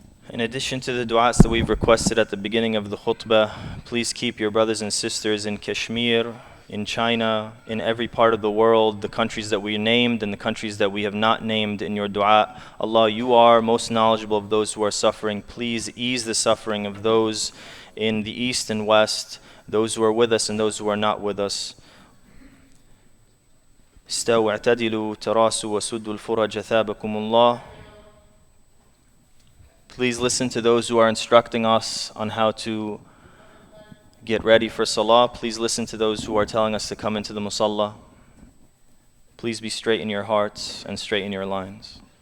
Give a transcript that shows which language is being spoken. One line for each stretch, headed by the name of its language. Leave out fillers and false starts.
English: In addition to the du'as that we've requested at the beginning of the khutbah, please keep your brothers and sisters in Kashmir, in China, in every part of the world, the countries that we named and the countries that we have not named in your du'a. Allah, you are most knowledgeable of those who are suffering. Please ease the suffering of those in the east and west, those who are with us and those who are not with us.
Arabic: استووا اعتدلوا تراسوا وسدوا الفرج ثابكم الله.
English: Please listen to those who are instructing us on how to get ready for salah. Please listen to those who are telling us to come into the musalla. Please be straight in your hearts and straight in your lines.